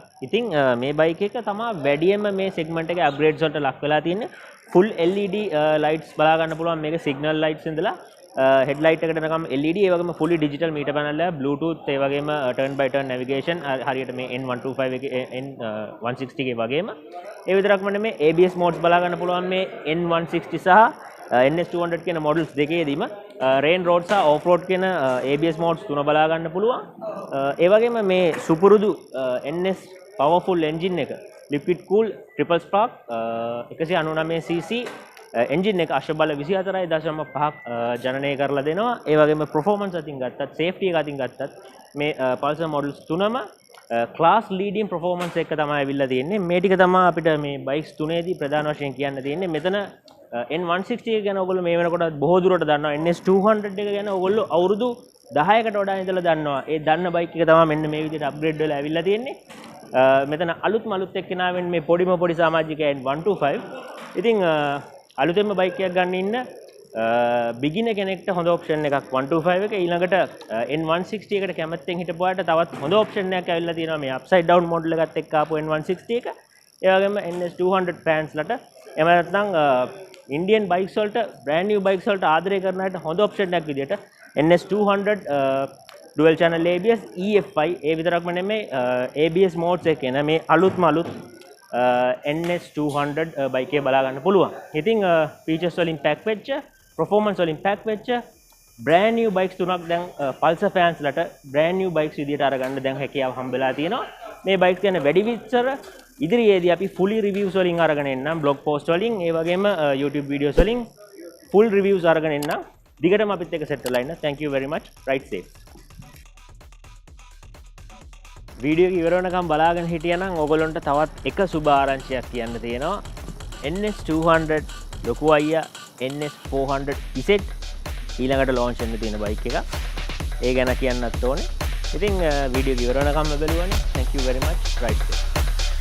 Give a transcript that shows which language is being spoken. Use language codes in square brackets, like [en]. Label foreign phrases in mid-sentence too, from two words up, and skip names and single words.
[si] ඉතින් මේ බයික් එක තමයි වැඩියෙන්ම මේ segment එකේ upgrades වලට ලක් වෙලා තියෙන්නේ. [en] full LED lights [si] බලා ගන්න පුළුවන්. මේක [en] signal lights [si] ඉඳලා headlight එකට එනකම් LED, ඒ වගේම [en] fully digital meter panel [si] එක, bluetooth, ඒ වගේම [en] turn by turn navigation [si] හරියට මේ N125 එකේ N160 එකේ වගේම. ඒ විතරක්ම නෙමෙයි [en] ABS modes [si] බලා ගන්න පුළුවන් මේ N160 සහ NS200 කියන models දෙකේදීම [en] rain road [si] සහ [en] off road [si] කියන [en] ABS modes [si] තුන බලා ගන්න පුළුවන්. ඒ වගේම මේ සුපුරුදු [en] NS powerful engine [si] එක [en] liquid cool triple spark 199cc engine [si] එක අශ්ව බල 24.5ක් ජනනය කරලා දෙනවා. ඒ වගේම performance අතින් ගත්තත්, safety එක අතින් ගත්තත් මේ Pulsar models තුනම [en] class leading performance [si] එක තමයි අවිල්ලා තියෙන්නේ. මේ ටික තමයි අපිට මේ bikes තුනේදී ප්‍රධාන වශයෙන් කියන්න තියෙන්නේ. මෙතන N160 එක ගැන ඔයගොල්ලෝ මේ වෙනකොට බොහෝ දුරට දන්නවා. NS200 එක ගැන ඔයගොල්ලෝ අවුරුදු 10කට වඩා ඉඳලා දන්නවා. ඒ දන්න බයික් එක තමයි මෙන්න මේ විදිහට අප්ග්‍රේඩ් වෙලා ඇවිල්ලා තියෙන්නේ. මෙතන අලුත් එක්කෙනාවෙන් මේ පොඩි සමාජිකයන් 125. ඉතින් අලුතෙන්ම බයික් එකක් ගන්න ඉන්න බිගිනර් කෙනෙක්ට හොඳ ඔප්ෂන් එකක් 125 එක. ඊළඟට N160 එකට කැමැත්තෙන් හිටපුවාට තවත් හොඳ ඔප්ෂන් එකක් ඇවිල්ලා තියෙනවා මේ [en] upside down model [si] එකත් එක්ක ආපු N160 එක. ඒ වගේම NS200 fans ලට එහෙම නැත්නම් [en] Indian bikes [si] වලට [en] brand new bikes [si] වලට ආදරය කරන අයට හොඳ ඔප්ෂන් එකක් විදියට NS200 [en] dual channel ABS EFI [si] ඒ විතරක්ම නෙමෙයි [en] ABS modes [si] එකේ නේ මේ අලුත් NS200 බයික් එක බලා ගන්න පුළුවන්. ඉතින් features වලින් pack වෙච්ච, performance වලින් pack වෙච්ච [en] brand new bikes [si] තුනක් දැන් Pulsar fans ලට [en] brand new bikes [si] විදියට අරගන්න දැන් හැකියාව හම්බෙලා තියෙනවා. මේ bikes ගැන වැඩි විස්තර ඉදිරියේදී අපි [en] fully reviews [si] වලින් අරගෙන එන්නම්, [en] blog post [si] වලින්, ඒ වගේම YouTube videos වලින් [en] full reviews [si] අරගෙන එන්නම්. දිගටම අපිත් එක්ක set වෙලා ඉන්න. [en] Thank you very much. Ride safe. [si] වීඩියෝ එක ඉවර වෙනකම් බලාගෙන හිටියනම් ඔයගොල්ලන්ට තවත් එක සුබ ආරංචියක් කියන්න තියෙනවා. NS200 ලොකු අයියා NS400 ඉසෙට් ඊළඟට launch වෙන්න තියෙන බයික් එක. ඒ ගැන කියන්නත් ඕනේ. ඉතින් වීඩියෝ එක ඉවර වෙනකම් බලුවානේ. [en] Thank you very much. Ride safe.